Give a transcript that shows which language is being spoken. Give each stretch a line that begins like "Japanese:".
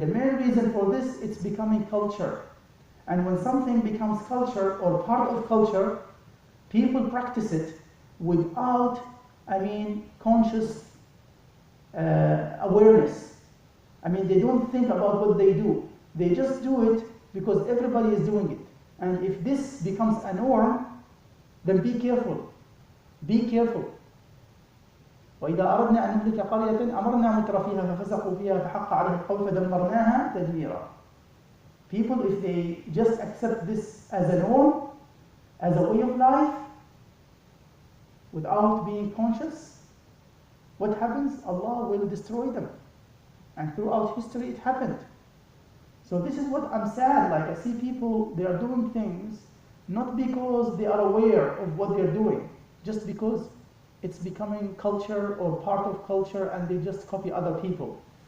English: The main reason for this, it's becoming culture. And when something becomes culture or part of culture, people practice it without, conscious awareness. They don't think about what they do. They just do it because everybody is doing it. And if this becomes a norm, then be careful. Be careful.
Arabic: وإذا أردنا أن نهلك قرية أمرنا متر فيها ففسقوا فيها فحق عليها القول فدمرناها تدميرا.
English: People, if they just accept this as a norm, as a way of life, without being conscious, what happens? Allah will destroy them. And throughout history it happened. So this is what I'm sad, I see people, they are doing things not because they are aware of what they're doing, just because it's becoming culture or part of culture and they just copy other people.